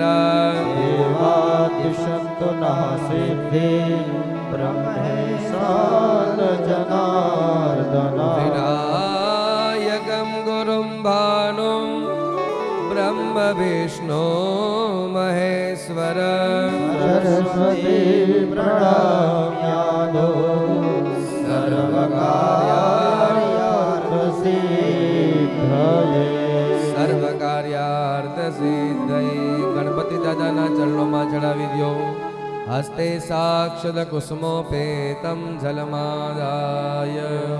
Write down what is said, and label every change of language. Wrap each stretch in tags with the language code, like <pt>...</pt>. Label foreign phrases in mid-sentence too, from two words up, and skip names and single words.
<sa>देवादिशन्तु नः सिद्धिं ब्रह्मेशान जनार्दन विनायकं गुरुं भानुं ब्रह्म विष्णु महेश्वर सरस्वती प्रणम्यादो</sa> <gu>સર્વકાર્યાર્થસિદ્ધયે ગણપતિ દાદાના ચરણોમાં ચડાવી દો.</gu> <sa>હસ્તે સાક્ષદ કુસુમોપેતમ જલમાદાય.</sa>